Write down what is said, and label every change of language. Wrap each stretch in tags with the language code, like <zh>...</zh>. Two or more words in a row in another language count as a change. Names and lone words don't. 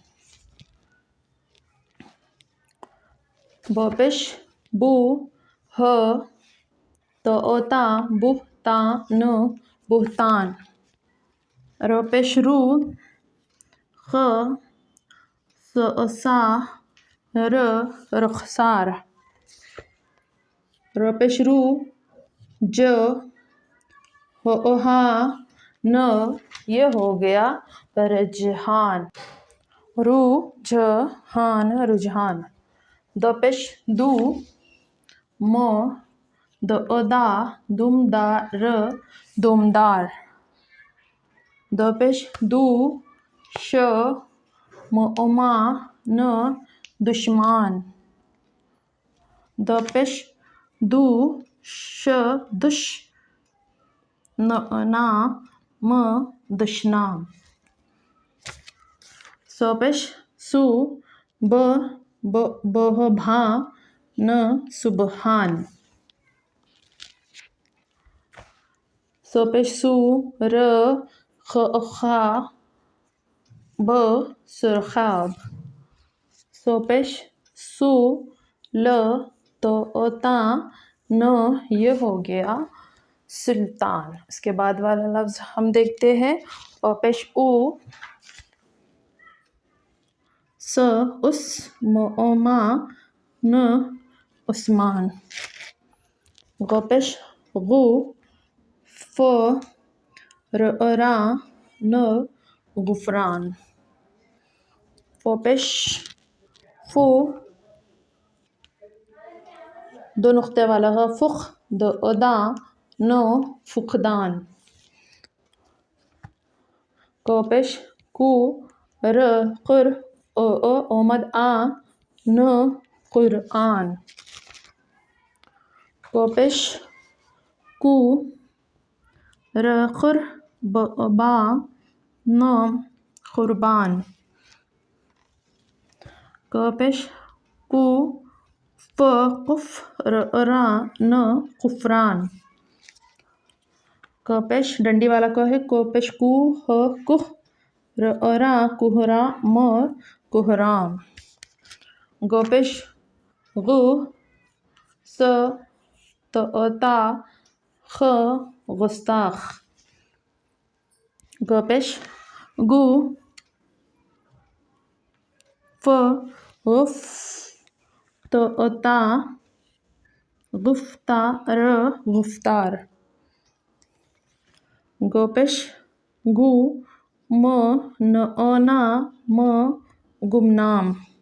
<hi>बपेश बू ह तो ओता बुहता न बुहतान, रोपेश रू ख सा र रुखसार, रोपेश रू ज हा न ये हो गया रुझान, रू झ हान रुझान, दोपेश दू म दोदा दुमदार दुमदार, दोपेश दू श मोमा न दुश्मान, दोपेश दू श दुश ना म दुश्नाम, सोपेश सु भा न सुबहान, सोपेश सु र खा ब सुरखाब, सोपेश सु ल तो ओता न ये हो गया सुल्तान। इसके बाद वाला लफ्ज़ हम देखते हैं। ओपेश उ स उस मोमा न उस्मान, गोपेश गु फ रा न गुफरान, फोपेश फू दो नुक्ते वाला है फुख दो अदा नो फुकदान, कोपेश कु र कुर ओ ओमद आ न कुरआन, कोपेश कु र कुर बा न कुर्बान, कोपेश कु फ कुफ रा न कुफरान, कोपेश डंडी वाला को है कोपेश कु ह कुह रा कुहरा म कुहराम, गोपेश गु स तो ओता ख गुस्ताख, गोपेश गु फ गुफ तो ओता गुफ्ता र गुफ्तार, गोपेश गु म न ओना म गुमनाम,</hi>